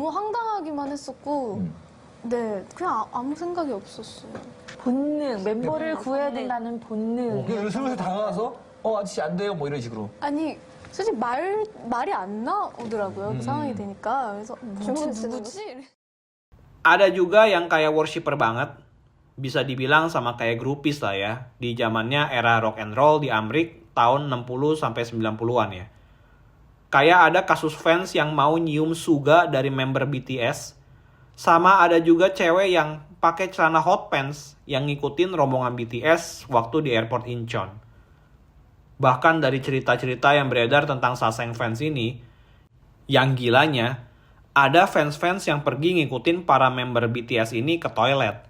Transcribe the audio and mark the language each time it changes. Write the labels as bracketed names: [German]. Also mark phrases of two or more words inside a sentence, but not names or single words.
[Korean] 너무 황당하기만 했었고, 네, 그냥 아무 생각이 없었어요. 본능, 멤버를 구해야 된다는 본능. 그냥 슬슬 다가가서 아저씨 안 돼요 뭐 이런 식으로. 아니, 솔직히 말이 안 나오더라고요. 그 상황이 되니까. 그래서 누구지? [Indonesian] Ada juga yang kayak worshiper banget. Bisa dibilang sama kayak groupies lah ya. Di zamannya era [English] rock and roll [Indonesian] di Amrik tahun 60-90-an ya. Kayak ada kasus fans yang mau nyium Suga dari member BTS. Sama ada juga cewek yang pakai celana [English] hot pants [Indonesian] yang ngikutin rombongan BTS waktu di airport Incheon. Bahkan dari cerita-cerita yang beredar tentang saseng fans ini, yang gilanya, ada fans-fans yang pergi ngikutin para member BTS ini ke toilet.